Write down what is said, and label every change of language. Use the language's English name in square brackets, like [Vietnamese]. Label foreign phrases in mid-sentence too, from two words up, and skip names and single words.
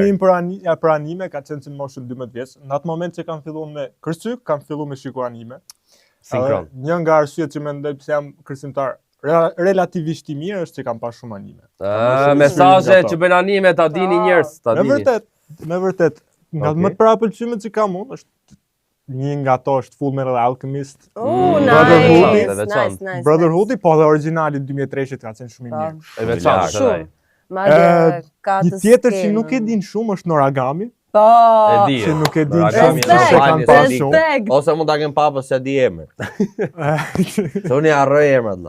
[Albanian] Rrugtimi im për anime ka qenë në moshën 12 vjeç. Në atë moment që kam filluar me kërcyk, kam filluar me shikuar anime. Sinkron. Një nga arsyet që mendoj pse jam kërcimtar relativisht i mirë është që kam pas shumë anime. Mesazhe që bën anime ta dini njerëz, ta dini. Me vërtet. Nga më të para pëlqymet që kam unë është një nga ato është Fullmetal Alchemist. [English] Nice. [Albanian] Brotherhood, po dhe origjinali 2003 ka qenë shumë i mirë. E veçantë. Një tjetër që nuk e din shumë është Noragami. Po. E di. Që nuk e din shumë se kanë pas shumë. Ose mund ta kem papës se di emrin. Se unë harroj emrat.